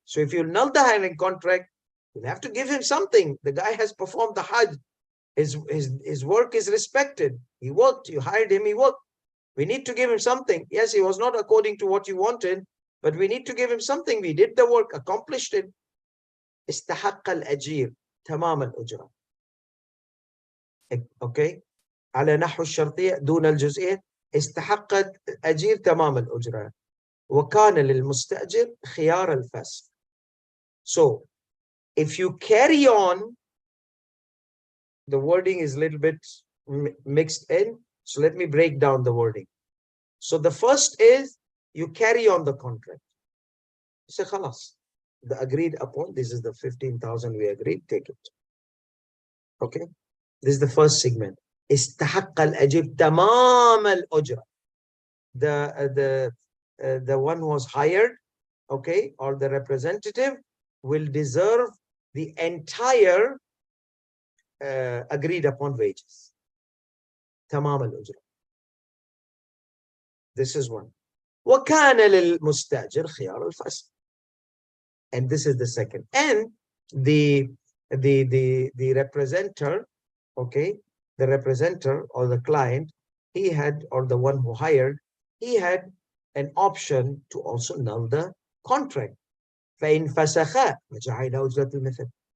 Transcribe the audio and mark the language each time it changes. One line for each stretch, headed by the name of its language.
English: So if you null the hiring contract, you have to give him something. The guy has performed the Hajj. His work is respected. He worked. You hired him. He worked. We need to give him something. Yes, he was not according to what you wanted, but we need to give him something. We did the work, accomplished it.
Arabic: استحق الأجير تمام الأجرة.
English: Okay.
Arabic: على نحو الشرطية دون الجزئية استحق الأجير تمام الأجرة. وكان للمستأجر خيار الفسخ.
English: So if you carry on, the wording is a little bit mixed in. So let me break down the wording. So the first is you carry on the contract. You say, khalas, the agreed upon, this is the 15,000 we agreed, take it. Okay. This is the first segment.
Arabic: استحق الأجير تمام الأجرة.
English: The one who was hired, okay, or the representative will deserve the entire agreed upon wages.
Arabic: تمام الأجرة.
English: This is one.
Arabic: وكان للمستأجر خيار الفسخ.
English: And this is the second. And the representative, okay, the representative or the client, he had, or the one who hired, he had an option to also null the contract.
Arabic: فإن فسخ وجعل أجرة المثل.